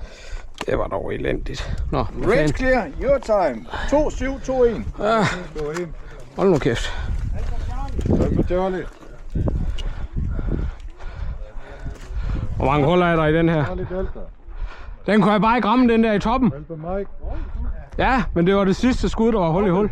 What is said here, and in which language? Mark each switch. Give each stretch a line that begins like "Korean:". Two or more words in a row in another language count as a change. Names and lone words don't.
Danish: Det var dog elendigt. Nå,
English: Range clear, your time. 2-7-2-1.
Danish: Ja, hold nu kæft. Tak for Charlie. Hvor mange huller er der i den her? Den kunne jeg bare ikke ramme, den der i toppen. Ja, men det var det sidste skud, der var hul i hul.